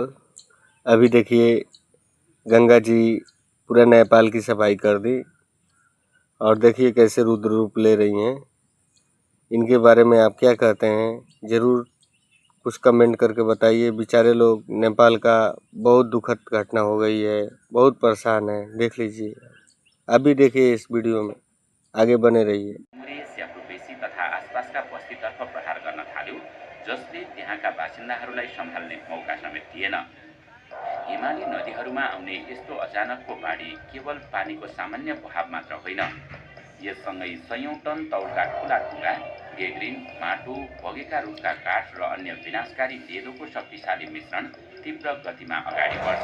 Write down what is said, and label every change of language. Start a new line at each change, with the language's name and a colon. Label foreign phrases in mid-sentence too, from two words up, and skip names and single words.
Hindi: अभी देखिए गंगा जी पूरा नेपाल की सफाई कर दी और देखिए कैसे रुद्र रूप ले रही हैं। इनके बारे में आप क्या कहते हैं, ज़रूर कुछ कमेंट करके बताइए। बेचारे लोग, नेपाल का बहुत दुखद घटना हो गई है, बहुत परेशान है। देख लीजिए, अभी देखिए इस वीडियो में, आगे बने रहिए।
Nepali: तथा आसपासका बस्तीतर्फ प्रहार गर्न थाल्यो, जसले त्यहाँका बासिन्दाहरूलाई सम्हाल्ने मौका समेत दिएन। हिमाली नदीहरूमा आउने यस्तो अचानकको बाढी केवल पानीको सामान्य बहाव मात्र होइन, यससँगै सयौं टन तौलका ठूला ढुङ्गा, गेग्रिन, माटो, बगेका रुखका काठ र अन्य विनाशकारी लेदोको शक्तिशाली मिश्रण तीव्र गतिमा अगाडि बढ्छ।